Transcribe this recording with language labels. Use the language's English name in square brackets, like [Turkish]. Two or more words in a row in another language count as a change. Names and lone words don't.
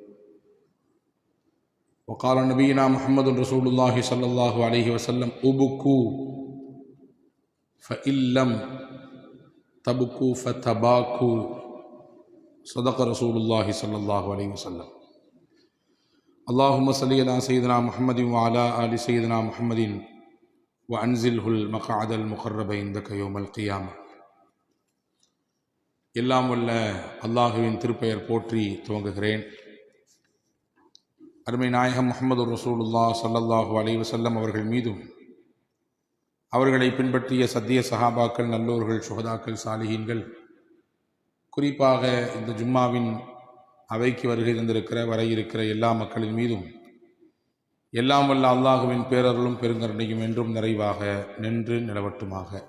[Arabic] وقال نبينا محمد رسول الله صلى الله عليه وسلم: أبكوا فإن لم تبكوا فتباكوا. صدق رسول الله صلى الله عليه وسلم. اللهم صل على سيدنا محمد وعلى آل سيدنا محمد وأنزله المقعد المقرب عندك يوم القيامة. [Tamil] எல்லாம் வல்ல அல்லாஹுவின் திருப்பெயர் போற்றி துவங்குகிறேன். அருமை நாயகம் முஹம்மது [Arabic] رسول الله صلى الله عليه وسلم [Tamil] அவர்கள் மீதும், அவர்களை பின்பற்றிய சத்திய சஹாபாக்கள், நல்லோர்கள், சுஹதாக்கள், சாலிஹீன்கள், குறிப்பாக இந்த ஜும்மாவின் அவைக்கு வருகை தந்திருக்கிற வர இருக்கிற எல்லா மக்களின் மீதும் எல்லாம் வல்ல அல்லாஹுவின் பேரருளும் பெருங்கருணையும் என்றும் நிறைவாக நின்று நிலவட்டுமாக.